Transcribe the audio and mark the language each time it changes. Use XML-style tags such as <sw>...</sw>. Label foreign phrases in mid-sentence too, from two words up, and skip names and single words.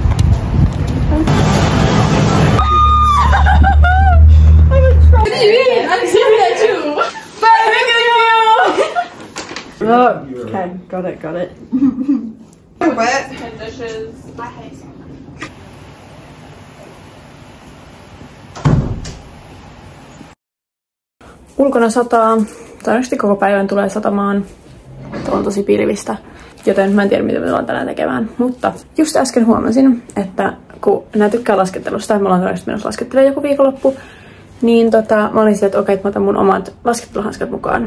<en>did you eat? I'm seeing that too. Oh, okay, got it. Wet. Dishes. I hate something.</en> <fi>Ulkona sataa. Todennäköisesti koko päivän tulee satamaan. Tuo on tosi pilvistä. Joten mä en tiedä, mitä me tullaan tänään tekemään. Mutta just äsken huomasin, että kun nää tykkää laskettelusta, me ollaan todennäköisesti menossa laskettelemaan joku viikonloppu, niin mä olin sille, että okei, että mä otan mun omat lasketteluhanskat mukaan.</fi>